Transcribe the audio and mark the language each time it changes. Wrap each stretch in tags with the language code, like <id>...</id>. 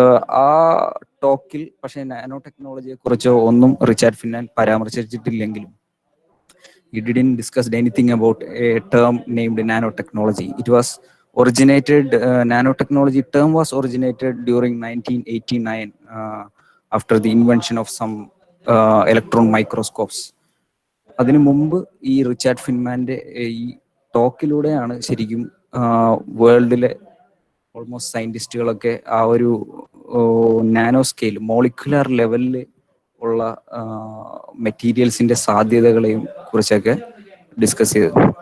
<ml>ആ ടോക്കിൽ പക്ഷേ നാനോ ടെക്നോളജിയെ കുറിച്ചോ ഒന്നും Richard ഫിൻമാൻ പരാമർശിച്ചിട്ടില്ലെങ്കിലും</ml> <en>he didn't discuss anything about a term named nanotechnology. It was originated, nanotechnology term was originated during 1989 after the invention of some electron microscopes.</en> <ml>അതിനു മുമ്പ് ഈ Richard ഫിൻമാൻ്റെ ഈ ടോക്കിലൂടെയാണ് ശരിക്കും വേൾഡിലെ ഓൾമോസ്റ്റ് സയൻറ്റിസ്റ്റുകളൊക്കെ ആ ഒരു നാനോ സ്കെയിൽ, മോളിക്കുലർ ലെവലിൽ ഉള്ള മെറ്റീരിയൽസിൻ്റെ സാധ്യതകളെയും കുറിച്ചൊക്കെ ഡിസ്കസ് ചെയ്തത്.</ml>